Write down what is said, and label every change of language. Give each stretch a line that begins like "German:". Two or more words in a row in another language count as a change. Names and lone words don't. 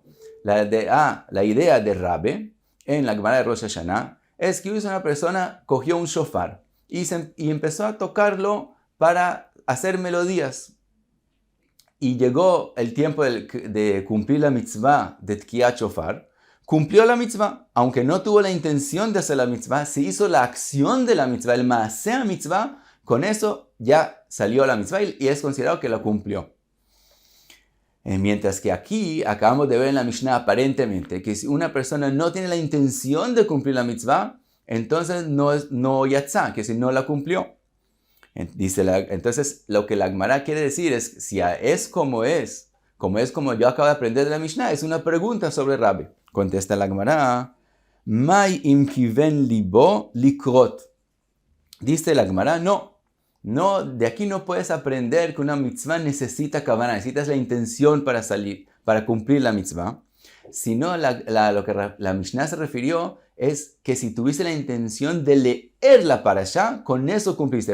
Spanish: La idea de Rabbe en la Gemara de Rosh Hashanah es que una persona cogió un shofar y empezó a tocarlo para hacer melodías. Y llegó el tiempo de cumplir la mitzvah de
Hebrew: תקיעת שופר,
Spanish: cumplió la mitzvah, aunque no tuvo la intención de hacer la mitzvah, se hizo la acción de la mitzvah, el
Hebrew: מעשה מצוה,
Spanish: con eso ya salió la mitzvah y es considerado que la cumplió. Mientras que aquí acabamos de ver en la Mishnah aparentemente que si una persona no tiene la intención de cumplir la mitzvah, entonces no yatzá, que si no la cumplió. Entonces lo que la Gemara quiere decir es, si es como yo acabo de aprender de la Mishnah, es una pregunta sobre Rabbi. Contesta la Gemara,
Hebrew: מאי אם כוון לבו לקרות.
Spanish: Dice la Gemara, no, de aquí no puedes aprender que una mitzvah necesita kavanah, necesitas la intención para cumplir la mitzvah. Sino lo que la Mishnah se refirió es que si tuviste la intención de leer la parashá, con eso cumpliste.